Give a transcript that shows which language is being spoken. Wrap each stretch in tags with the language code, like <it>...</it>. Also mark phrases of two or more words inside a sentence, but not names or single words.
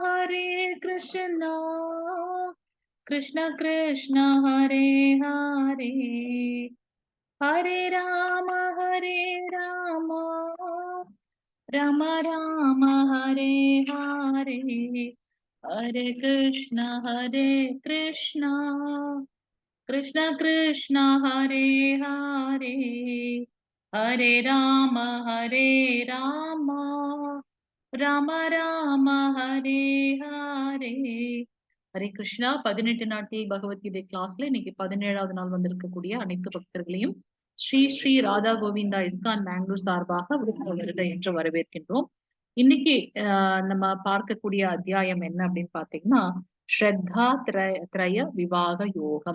<sa>कृष्ण कृष्ण हरे हरे हरे राम राम राम हरे हरे हरे कृष्ण कृष्ण कृष्ण हरे हरे हरे राम राम राम हरे हरे</sa> <ta>ஹரே கிருஷ்ணா. 18 நாட்கள் பகவத்கீதை கிளாஸ்ல இன்னைக்கு 17வது நாள் வந்திருக்கக்கூடிய அனைத்து பக்தர்களையும் ஸ்ரீ ஸ்ரீ ராதா கோவிந்தா இஸ்கான் பெங்களூர் சார்பாக வருக என்று வரவேற்கின்றோம். இன்னைக்கு நம்ம பார்க்கக்கூடிய அத்தியாயம் என்ன அப்படின்னு பாத்தீங்கன்னா, ஸ்ரத்தா திரய விபாக யோகம்.</ta>